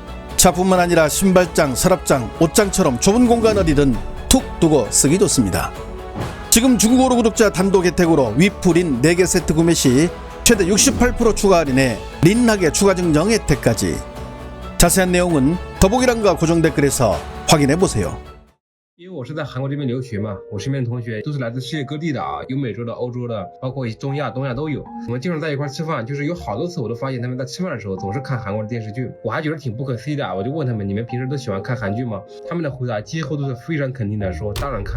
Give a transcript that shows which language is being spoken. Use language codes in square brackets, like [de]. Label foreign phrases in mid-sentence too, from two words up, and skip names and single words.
[ko] 차뿐만 아니라 신발장, 서랍장, 옷장처럼 좁은 공간 어디든 툭 두고 쓰기 좋습니다. 지금 중국어로 구독자 단독 혜택으로 위프린 4개 세트 구매 시 최대 68% 추가 할인에 린하게 추가 증정 혜택까지. 자세한 내용은 더보기란과 고정 댓글에서 확인해보세요. [zh] 因为我是在韩国这边留学嘛，我身边的同学都是来自世界各地的啊，有美洲的、欧洲的，包括中亚、东亚都有。我们经常在一块吃饭，就是有好多次我都发现他们在吃饭的时候总是看韩国的电视剧，我还觉得挺不可思议的啊。我就问他们，你们平时都喜欢看韩剧吗？他们的回答几乎都是非常肯定的说，当然看。